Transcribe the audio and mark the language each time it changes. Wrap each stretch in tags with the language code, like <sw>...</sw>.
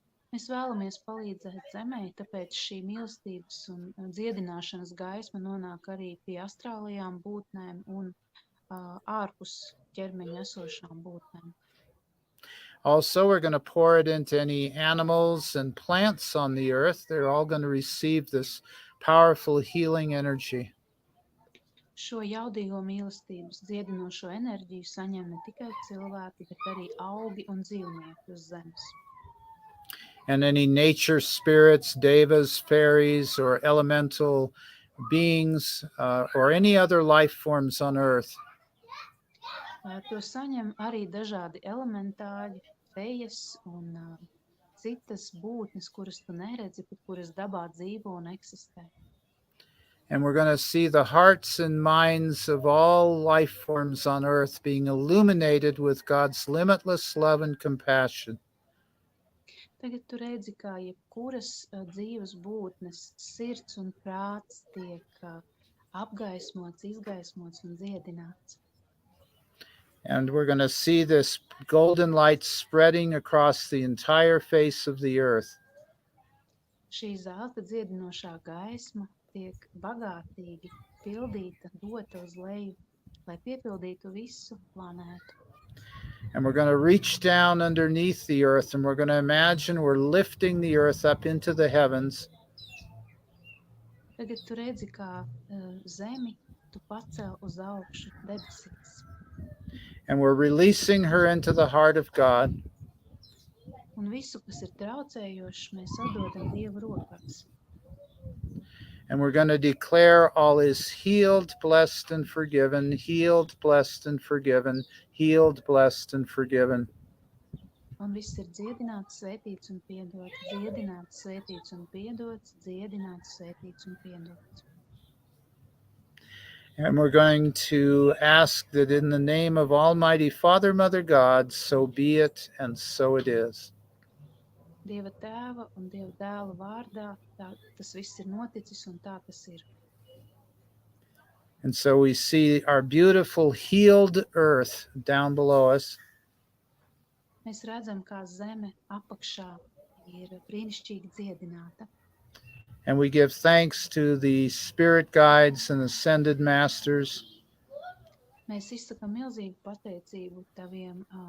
<lv>Mēs vēlamies palīdzēt Zemē, tāpēc šī mīlestības un dziedināšanas gaisma nonāk arī pie astrālajām būtnēm un ārpus ķermeņa esošām būtnēm.</lv> <en>Also, we're going to pour it into any animals and plants on the earth. They're all going to receive this powerful healing energy.</en> <lv>Šo jaudīgo mīlestības dziedinošo enerģiju saņem ne tikai cilvēki, bet arī augi un dzīvnieki uz zemes.</lv> <en>And any nature spirits, devas, fairies, or elemental beings, or any other life forms on earth.</en> <lv>To saņem arī dažādi elementāļi, fejas un citas būtnes, kuras tu neredzi, bet kuras dabā dzīvo un eksistē.</lv> <en>And we're going to see the hearts and minds of all life forms on earth being illuminated with God's limitless love and compassion.</en> <lv>Tagad tu redzi, kā jebkuras dzīves būtnes sirds un prāts tiek apgaismots, izgaismots un dziedināts.</lv> <en>And we're going to see this golden light spreading across the entire face of the earth.</en> <lv>Šī zelta dziedinošā gaisma tiek bagātīgi pildīta, dota uz leju, lai piepildītu visu planētu.</lv> <en>And we're going to reach down underneath the earth, and we're going to imagine we're lifting the earth up into the heavens.</en> <lv>Tagad tu redzi, kā zemi tu pacel uz augšu debesīs.</lv> <en>And we're releasing her into the heart of God.</en> <lv>Un Un visu, kas ir traucējošs, mēs atdodam Dieva rokās.</lv> <en>And we're going to declare all is healed, blessed, and forgiven, healed, blessed, and forgiven, healed, blessed, and forgiven.</en> <lv>Un viss ir dziedināts, svētīts un piedots, dziedināts, svētīts un piedots, dziedināts, svētīts un piedots.</lv> <en>And we're going to ask that in the name of Almighty Father, Mother God, so be it, and so it is.</en> <lv>Dieva tēva un Dieva dēla vārdā, tas viss ir noticis un tā tas ir.</lv> <en>And so we see our beautiful healed earth down below us.</en> <lv>Mēs redzam, kā zeme apakšā ir brīnišķīgi dziedināta.</lv> <en>And we give thanks to the spirit guides and ascended masters.</en> <lv>Mēs izsakam milzīgu pateicību taviem</lv>